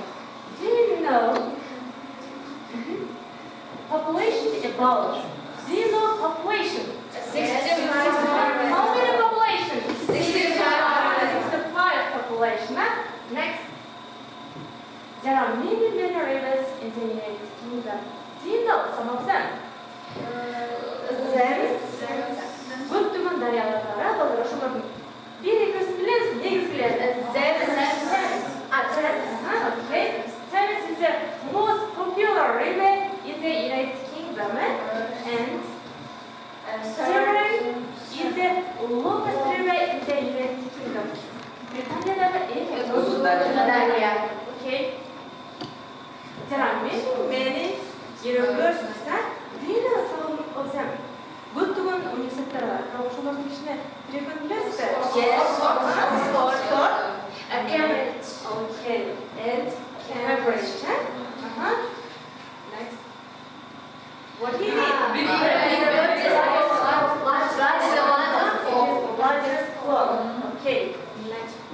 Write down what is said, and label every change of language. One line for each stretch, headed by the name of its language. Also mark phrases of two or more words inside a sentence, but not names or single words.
English: Do you know population about? Do you know population? 65. How many population? 65. 65 population. Next. There are many rivers in the United Kingdom. Do you know some of them?
Kyrgyz: Көптөгөн дарыялар бар, балдар ошолордун бир экөөсүн билесизби, негизи билесизби?
English: Okay. Thames is the most popular river in the United Kingdom, and Severn is the longest river in the United Kingdom.
Kyrgyz: Британияда эң Узун дарыя.
English: Okay. There are many universities. Do you know some of them?
Kyrgyz: Көптөгөн университеттер бар. Ошолордун ичинде бирөөгөн билесизби?
English: Oxford, Cambridge. okay, and Cambridge. Next. What is it? Largest club. Okay. Next.